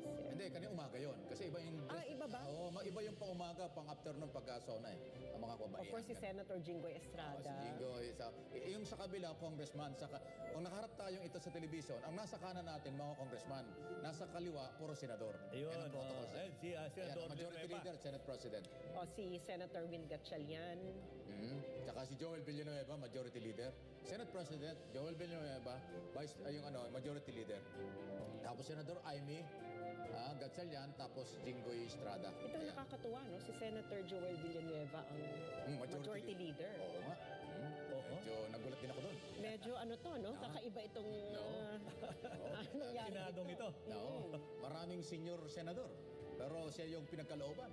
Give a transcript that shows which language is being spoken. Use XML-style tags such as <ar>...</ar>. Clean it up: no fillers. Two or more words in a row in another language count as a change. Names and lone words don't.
<tl>Hindi, kanina umaga yon. Kasi iba yung... iba ba? Oo, iba yung pang umaga, pang afternoon pagka-sona eh. Ang mga kabayan. Of course, si Senator Jinggoy Estrada. Si Jinggoy. Yung sa kabila, congressman. Kung nakaharap tayong ito sa television, ang nasa kanan natin, mga congressman. Nasa kaliwa, puro senador. Ayun. Yan ang protocol. Si Senador</tl> <en>Majority Leader, Senate President.</en> <tl>Si Senator Win Gatchalian. Tsaka si Joel Villanueva,</tl> <en>Majority Leader. Senate President,</en> <tl>Joel Villanueva,</tl> <en>Majority Leader.</en> <tl>Tapos Senador Amy Gatchalian, tapos Jinggoy Estrada. Ito nakakatuwa, no? Si Senator Joel Villanueva ang</tl> <en>majority leader.</en> <tl>Oo nga. Medyo nagulat din ako doon. Medyo no? Kakaiba itong nangyari. Senadong ito. No. Maraming senior senador. Pero siya yung pinagkalooban.</tl>